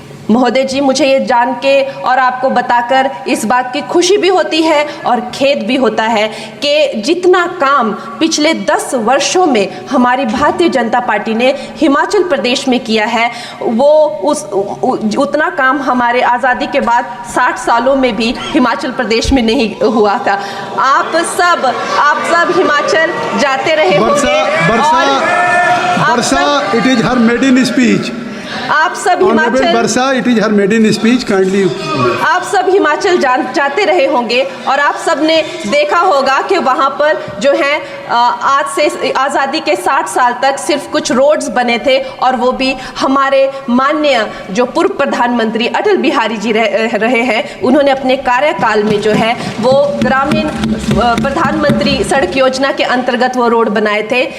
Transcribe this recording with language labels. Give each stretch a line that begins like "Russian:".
Hindi: महोदय जी, मुझे ये जान के और आपको बताकर इस बात की खुशी भी होती है और खेद भी होता है कि जितना काम पिछले 10 वर्षों में हमारी भारतीय जनता पार्टी ने हिमाचल प्रदेश में किया है, वो उतना काम हमारे आज़ादी के बाद 60 सालों में भी हिमाचल प्रदेश में नहीं हुआ था। आप सब हिमाचल जाते रहे होंगे।
English: Varsha, it is her maiden speech.
Hindi: आप सब हिमाचल,
English: Varsha, it is her maiden speech, kindly.
Hindi: आप सब हिमाचल जाते रहे होंगे और आप सब ने देखा होगा कि वहाँ पर जो है आज से आज़ादी के 60 साल तक सिर्फ कुछ रोड्स बने थे और वो भी हमारे माननीय जो पूर्व प्रधानमंत्री अटल बिहारी जी रहे हैं, उन्होंने अपने कार्यकाल में जो है वो ग्रामीण प्रधानमंत्री सड़क योजना के अंतर्गत वो रोड बनाए थे।